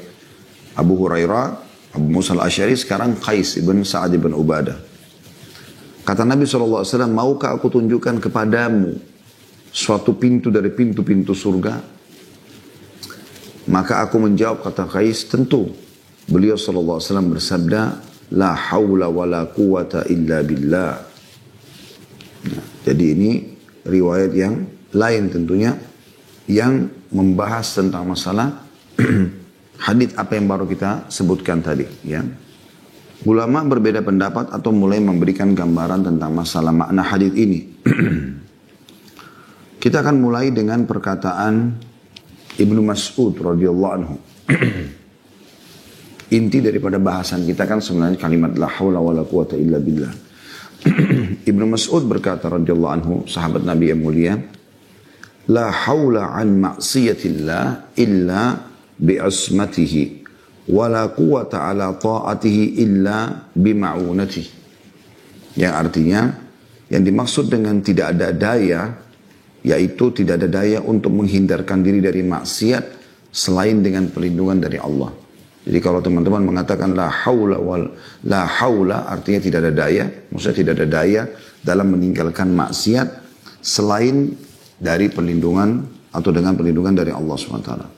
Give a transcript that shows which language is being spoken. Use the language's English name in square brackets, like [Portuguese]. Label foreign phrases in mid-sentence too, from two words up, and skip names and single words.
[Indonesian] Abu Hurairah, Abu Musa al-Asy'ari, sekarang Qais ibn Sa'ad ibn Ubadah. Kata Nabi SAW, maukah aku tunjukkan kepadamu suatu pintu dari pintu-pintu surga? Maka aku menjawab, kata Qais, tentu. Beliau SAW bersabda, [Arabic] لا حول ولا قوة إلا بالله. [Indonesian] Nah, jadi ini riwayat yang lain tentunya yang membahas tentang masalah hadits apa yang baru kita sebutkan tadi, ya. Ulama berbeda pendapat atau mulai memberikan gambaran tentang masalah makna hadits ini. Kita akan mulai dengan perkataan Ibnu Mas'ud [Arabic] رضي الله عنه. [Indonesian] Inti daripada bahasan kita kan sebenarnya kalimat [Arabic] لا حول ولا قوة إلا بالله. [Indonesian] Ibnu Mas'ud berkata [Arabic] رضي الله عنه, [Indonesian] sahabat Nabi yang mulia, [Arabic] لا حول عن معصية الله إلا بعصمته ولا قوة على طاعته إلا بمعونته. [Indonesian] Yang artinya, yang dimaksud dengan tidak ada daya, yaitu tidak ada daya untuk menghindarkan diri dari maksiat selain dengan perlindungan dari Allah. Jadi kalau teman-teman mengatakan [Arabic] لا حول [Indonesian] artinya tidak ada daya, maksudnya tidak ada daya dalam meninggalkan maksiat selain dari perlindungan atau dengan perlindungan dari Allah SWT.